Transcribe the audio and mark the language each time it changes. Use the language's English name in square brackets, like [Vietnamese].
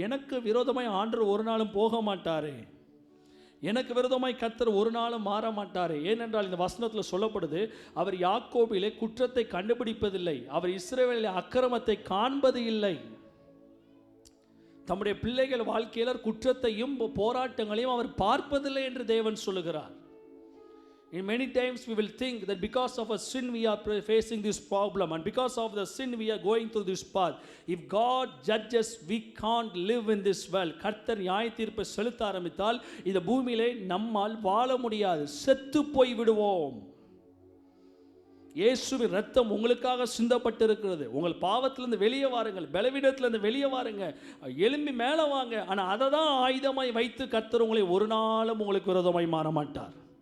[Tamil] எனக்கு விரோதமாய் ஆண்டவர் ஒரு நாளும் போக மாட்டாரே, எனக்கு விரோதமாய் கர்த்தர் ஒரு நாளும் மாற மாட்டாரே. ஏனென்றால் இந்த வசனத்தில் சொல்லப்படுது, அவர் யாக்கோபிலே குற்றத்தை கண்டுபிடிப்பதில்லை, அவர் இஸ்ரவேலிலே அக்கிரமத்தை காண்பது இல்லை. தம்முடைய பிள்ளைகள் வாழ்க்கையில் குற்றத்தையும் போராட்டங்களையும் அவர் பார்ப்பதில்லை என்று தேவன் சொல்லுகிறார். [English] In many times we will think that because of a sin we are facing this problem, and because of the sin we are going through this path. If God judges, we can't live in this world. [Tamil] கர்த்தர் நியாய தீர்ப்பை செலுத்த ஆரம்பித்தால் இந்த பூமியிலே நம்மால் வாழ முடியாது, செத்து போய் விடுவோம். இயேசுவின் ரத்தம் உங்களுக்காக சிந்தப்பட்டிருக்கிறது. உங்கள் பாவத்திலிருந்து வெளியே வாருங்கள், பலவீனத்திலிருந்து வெளியே வாருங்க, எழும்பி மேலே வாங்க. ஆனால் அதை தான் ஆயுதமாய் வைத்து கர்த்தர் உங்களை ஒரு நாளும் உங்களுக்கு விரோதமாய் மாற மாட்டார்.